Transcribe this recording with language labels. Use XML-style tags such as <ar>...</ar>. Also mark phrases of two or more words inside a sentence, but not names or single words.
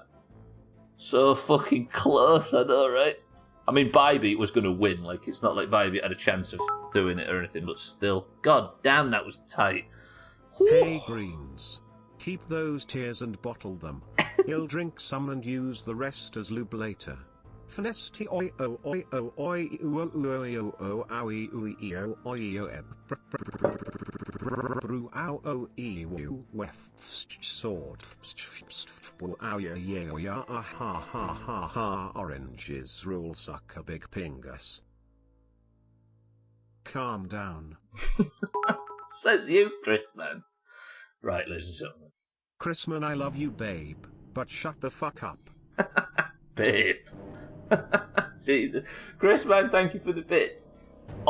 <en>So fucking close, I know, right? I mean, Bybeat was going to win. Like, it's not like Bybeat had a chance of doing it or anything, but still. God damn, that was tight. Hey, Greens. Keep those tears and bottle them. He'll drink some and use the rest as lube later. Finesti oi o oi o oi o oi o o owie oi o oi o eb bru ow o e u wef sword ow ya ya ya ha ha ha ha oranges rule suck a big pingus. Calm down. Says you, Chris, man. Right, ladies and gentlemen. Chrisman, I love you, babe, but shut the fuck up. Babe. Jesus. Chris, man, thank you for the bits.</en>